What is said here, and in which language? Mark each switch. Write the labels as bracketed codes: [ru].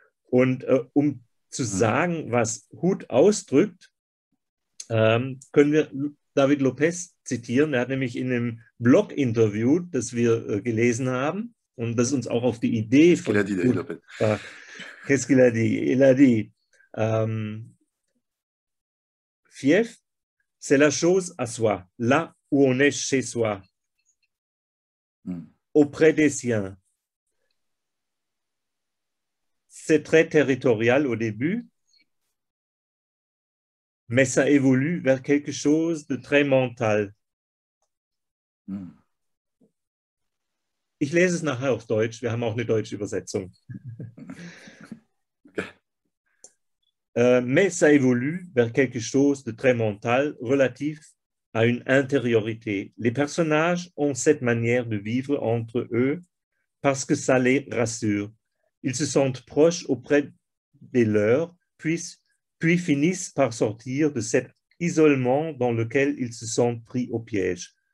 [de] Und um zu sagen, was Hood ausdrückt, können wir David Lopez zitieren. Er hat nämlich in einem Blog-Interview, das wir gelesen haben und das uns auch auf die Idee von [fr] Qu'est-ce qu'il a dit? Il a dit Fief, c'est la chose à soi, là où on est chez soi, auprès des siens. C'est très territorial au début, mais ça évolue vers quelque chose de très mental. [de] Ich lese es nachher auf Deutsch, wir haben auch eine deutsche Übersetzung. [fr] Mais ça évolue vers quelque chose de très mental, relatif à une intériorité. Les personnages ont cette manière de vivre entre eux parce que ça les rassure. Ils se sentent proches auprès des leurs, puis finissent par sortir de cet isolement dans lequel ils se sentent pris au piège.